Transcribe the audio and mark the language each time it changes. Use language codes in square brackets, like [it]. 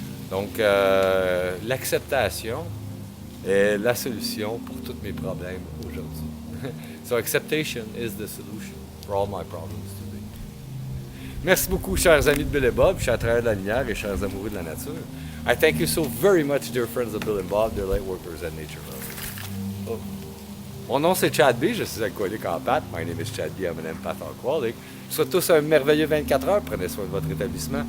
[fr] Donc, l'acceptation est la solution pour tous mes problèmes aujourd'hui. [en] So, acceptation is the solution for all my problems today. [fr] Merci beaucoup, chers amis de Bill et Bob, chers travailleurs de la lumière et chers amoureux de la nature. [en] I thank you so very much, dear friends of Bill and Bob, dear light workers and nature lovers. Oh. [fr] Mon nom c'est Chad B, je suis alcoolique en pâte. [en] My name is Chad B, I'm an empath alcoholic. [fr] Je vous souhaite tous un merveilleux 24 heures. Prenez soin de votre établissement.